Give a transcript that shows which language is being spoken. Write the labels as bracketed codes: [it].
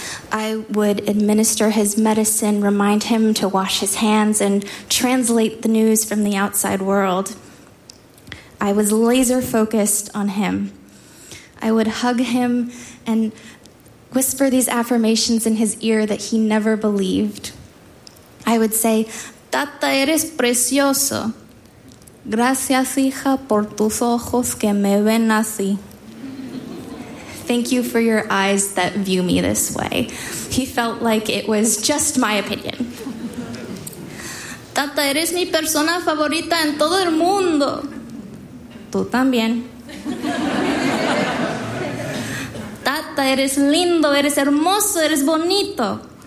[en] I would administer his medicine, remind him to wash his hands, and translate the news from the outside world. I was laser focused on him. I would hug him and whisper these affirmations in his ear that he never believed. I would say, [es] "Tata, eres precioso. Gracias, hija, por tus ojos que me ven así." [en] Thank you for your eyes that view me this way. He felt like it was just my opinion. [es] "Tata, eres mi persona favorita en todo el mundo." "Tú también." eres lindo, eres hermoso, eres bonito.